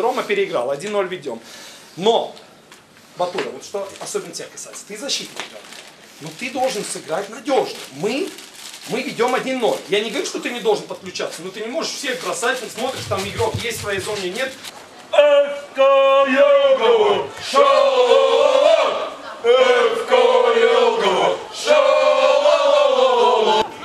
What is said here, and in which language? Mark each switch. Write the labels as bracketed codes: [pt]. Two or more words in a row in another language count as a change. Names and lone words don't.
[ru] Рома переиграл, 1-0 ведем. Но, Батура, вот что особенно тебя касается, ты защитник. Но ты должен сыграть надежно. Мы ведем 1-0. Я не говорю, что ты не должен подключаться, но ты не можешь всех бросать, ты смотришь, там игрок есть в своей зоне, нет. ФК Елгово! Ша-ла-ла-ла! ФК Елгово! Ша-ла-ла-ла-ла!